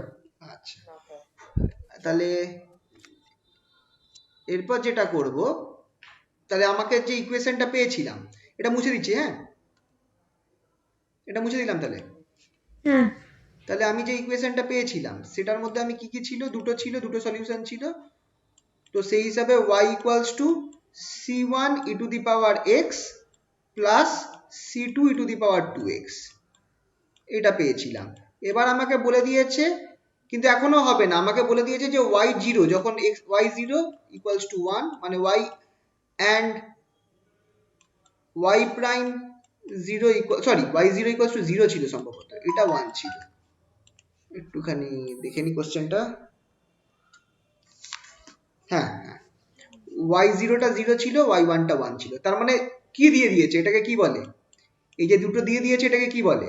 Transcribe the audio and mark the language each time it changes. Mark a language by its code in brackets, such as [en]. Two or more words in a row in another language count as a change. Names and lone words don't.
[bn] আচ্ছা, তাহলে এরপর যেটা করব, তাহলে আমাকে যে ইকুয়েশনটা পেয়েছিলাম এটা মুছে দিচ্ছি, হ্যাঁ এটা মুছে দিলাম। তাহলে হ্যাঁ তাহলে আমি যে ইকুয়েশনটা পেয়েছিলাম সেটার মধ্যে আমি কি কি ছিল? দুটো সলিউশন ছিল। তো সেই হিসাবে [en] y equals to c1 e to the power x plus c2 e to the power 2x, [bn] এটা পেয়েছিলাম। এবার আমাকে বলে দিয়েছে, কিন্তু এখনো হবে না, আমাকে বলে দিয়েছে যে y0 যখন [en] y0 equals to 1, [bn] মানে [en] y and y prime 0 equal, [bn] সরি [en] y0 equals to 0 [bn] ছিল সম্ভবত, এটা 1 ছিল। একটুখানি দেখে নি কোশ্চেনটা। হ্যাঁ হ্যাঁ, y0 টা 0 ছিল, y1 টা 1 ছিল। তার মানে কি দিয়ে দিয়েছে? এটাকে কি বলে? এই যে দুটো দিয়ে দিয়েছে এটাকে কি বলে?